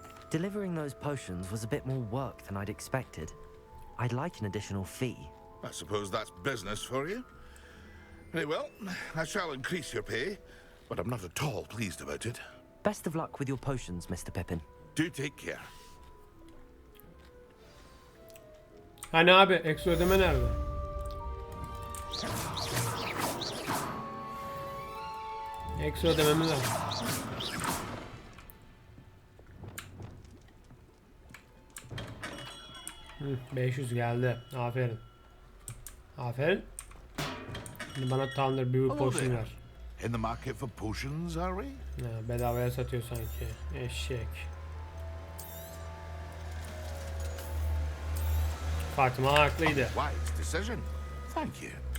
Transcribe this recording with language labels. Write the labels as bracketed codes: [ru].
[en] Delivering those potions was a bit more work than I'd expected. I'd like an additional fee. I suppose that's business for you. Very well, I shall increase your pay, but I'm not at all pleased about it. Best of luck with your potions, Mr. Pippin. Do take care. [tr] Hani abi ekstra ödeme nerede? Ekstra ödememiz lazım. Hı, 500 geldi. Aferin. Aferin. Şimdi bana Thunder Brew Potion ver. [en] In the market for potions, are we? [tr] Ya, bedavaya satıyor sanki. Eşek. Fatima haklıydı. [en] Wise decision. Thank you.